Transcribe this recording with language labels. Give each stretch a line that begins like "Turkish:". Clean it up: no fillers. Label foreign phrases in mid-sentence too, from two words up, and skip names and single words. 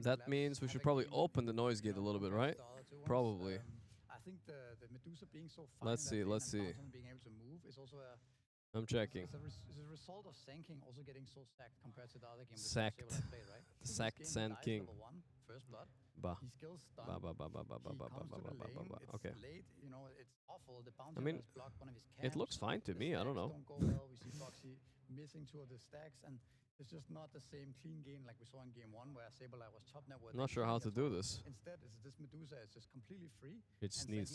English: that means we should probably open the noise gate a little bit, right? Probably. I think the Medusa being so fine let's see. Being able to move is also a I'm checking. It's a result of Sand King also getting so stacked compared to the other game. Sacked. Played, right? The sacked Sand King. First blood. Ba. He skills ba ba ba ba ba ba ba ba ba ba ba. Okay. Late, you know, it's awful. The bounty I mean, one of his camps. it looks fine to me. I don't know. Don't go well. We see Foxy missing 2 of the stacks, and it's just not the same clean game like we saw in game 1, where Saberlight was top network. Not sure how to do this. Instead, this Medusa is just completely free. It sneezed.